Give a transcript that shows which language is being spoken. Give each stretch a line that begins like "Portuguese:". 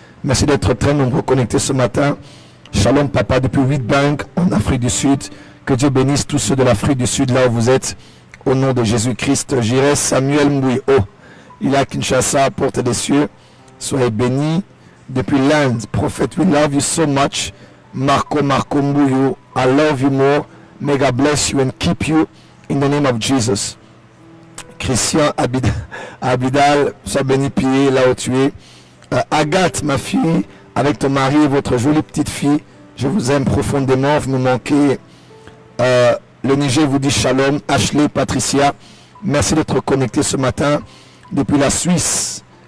French: Merci d'être très nombreux connectés ce matin. Shalom Papa depuis Witbank en Afrique du Sud. Que Dieu bénisse tous ceux de l'Afrique du Sud là où vous êtes. Au nom de Jésus-Christ, j'irai Samuel Mbouyo. Il est à Kinshasa, porte des cieux. Soyez bénis. Depuis l'Inde, prophète,
English: we love you so much. Marco Mbouyo, I love you more. May God bless you and keep you in the name of Jesus.
French: Christian Abidal, sois béni, pied là où tu es. Agathe, ma fille, avec ton mari et votre jolie petite fille, je vous aime profondément, vous me manquez. Le Niger vous dit shalom. Ashley, Patricia, merci d'être connecté ce matin depuis la Suisse.